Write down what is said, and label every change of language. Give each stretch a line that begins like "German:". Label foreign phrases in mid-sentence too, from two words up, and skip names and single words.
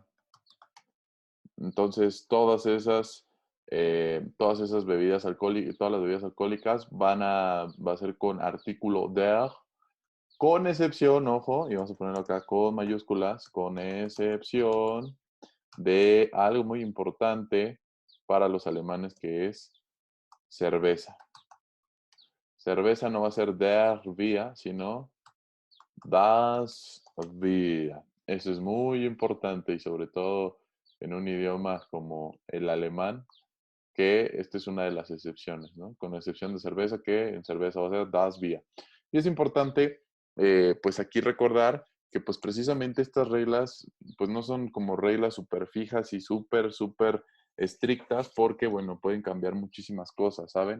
Spanish: Entonces, todas esas bebidas alcohólicas, todas las bebidas alcohólicas va a ser con artículo der, con excepción, ojo, y vamos a ponerlo acá con mayúsculas, con excepción de algo muy importante para los alemanes que es cerveza. Cerveza no va a ser
German: der Bier,
Spanish: sino
German: das Bier.
Spanish: Eso es muy importante y sobre todo en un idioma como el alemán, que esta es una de las excepciones, ¿no? Con excepción de cerveza, que en cerveza va a ser
German: das Bier.
Spanish: Y es importante, pues aquí recordar que pues precisamente estas reglas, pues no son como reglas súper fijas y súper estrictas, porque bueno, pueden cambiar muchísimas cosas, ¿saben?